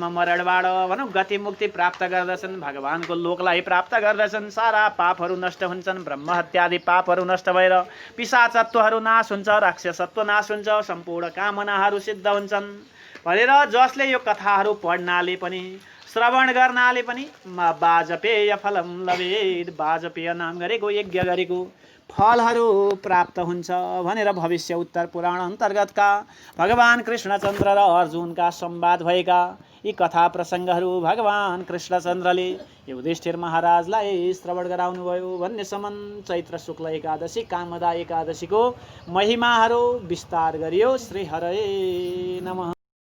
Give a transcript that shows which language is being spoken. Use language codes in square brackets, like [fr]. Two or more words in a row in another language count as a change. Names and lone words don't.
[ne] मरणबाट भनौँ गति मुक्ति प्राप्त गर्दछन् भगवानको लोकलाई प्राप्त गर्दछन् सारा पापहरू नष्ट हुन्छन् ब्रह्म हत्यादि पापहरू नष्ट भएर पिशाचत्वहरू नाश हुन्छ राक्षसत्व नाश हुन्छ सम्पूर्ण कामनाहरू सिद्ध हुन्छन् भनेर जसले यो कथाहरू पढ्नाले पनि श्रवण गर्नाले पनि [sa] वाजपेय फलम लभेद [ne] वाजपेय नाम गरेको यज्ञ गरेको फलहरू प्राप्त हुन्छ भनेर भविष्य उत्तर पुराण अन्तर्गतका भगवान कृष्णचन्द्र र अर्जुनका संवाद भएका यी कथा प्रसङ्गहरू भगवान कृष्णचन्द्रले युधिष्ठिर महाराजलाई श्रवण गराउनुभयो भन्नेसम्म चैत्र शुक्ल एकादशी कामदा एकादशीको महिमाहरू विस्तार गरियो। [sa] श्री हरे नमः।